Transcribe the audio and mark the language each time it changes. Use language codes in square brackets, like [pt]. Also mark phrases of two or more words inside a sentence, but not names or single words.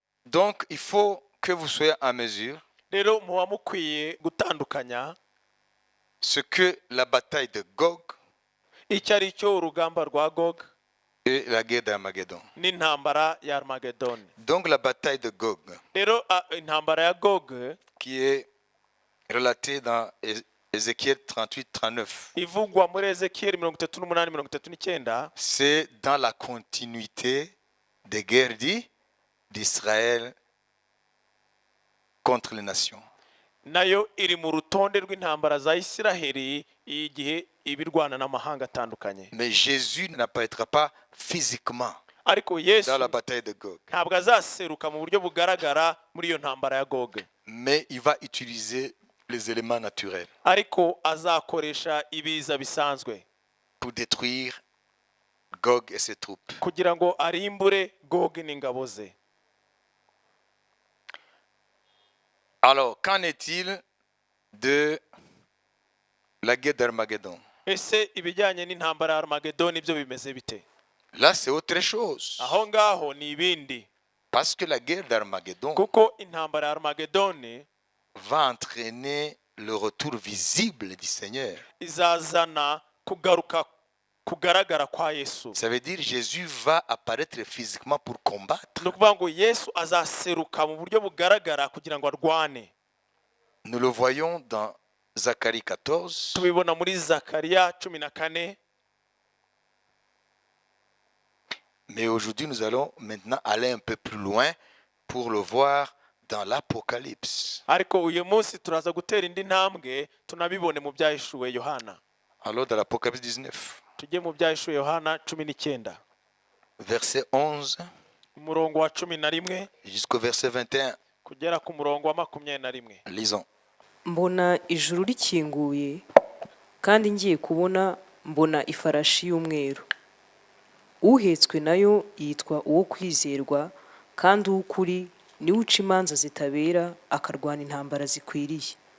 [fr] Donc, il faut que vous soyez en mesure [rw] rero muba mukwiye gutandukanya [fr] ce que la bataille de Gog [rw] icyo ari cyo urugamba rwa Gog [fr] et la guerre d'Armageddon. [rw] n'intambara ya Armageddon. [fr] Donc, la bataille de Gog, [rw] rero intambara ya Gog [fr] qui est relatée dans Ézéchiel 38-39, [rw] ivugwa muri Ezekiyeli 38:39, [fr] c'est dans la continuité des guerres d'Israël contre les nations. [rw] nayo iri mu rutonde rw'intambara za Isiraheli igihe ibirwana n'amahanga atandukanye. [fr] Mais Jésus n'apparaîtra pas physiquement [rw] ariko Yesu [fr] dans la bataille de Gog. [rw] ntabwo azaseruka mu buryo bugaragara muri iyo ntambara ya Gog, [fr] Mais il va utiliser les éléments naturels [rw] ariko azakoresha ibiza bisanzwe [fr] pour détruire Gog et ses troupes. [rw] kugira ngo arimbure Gog n'ingabo ze. [fr] Alors, qu'en est-il de la guerre d'Armageddon? [rw] Ese ibijyanye n'intambara ya Armageddon ibyo bimeze bite? [fr] Là, c'est autre chose. [rw] Aho ngaho ni ibindi, [fr] Parce que la guerre d'Armageddon [rw] kuko intambara ya Armageddon [fr] va entraîner le retour visible du Seigneur. [rw] izazana kugaruka kugaragara kwa Yesu. [fr] Ça veut dire Jésus va apparaître physiquement pour combattre. [rw] Ni ukuvuga ngo Yesu azaseruka mu buryo bugaragara kugira ngo arwane. [fr] Nous le voyons dans Zacharie 14. [rw] Tubibona muri Zakariya 14. [fr] Mais aujourd'hui, nous allons maintenant aller un peu plus loin pour le voir dans l'Apocalypse. [rw] ariko uyu munsi turaza gutera indi ntambwe tunabibone mu byahishuwe Yohana. [fr] Alors, dans l'Apocalypse 19, [rw] Tujye mu byahishuwe Yohana 19 [fr] verset 11 [rw] umurongo wa 11 [fr] jusqu'au verset 21. [rw] kugera ku murongo wa 21. [fr] Lisons. [rw] mbona ijuru rikinguye kandi ngiye kubona mbona ifarashi y'umweru, uhetswe nayo yitwa uwo kwizerwa kandi uw'ukuri niwe uca imanza zitabera akarwana intambara zikwiriye.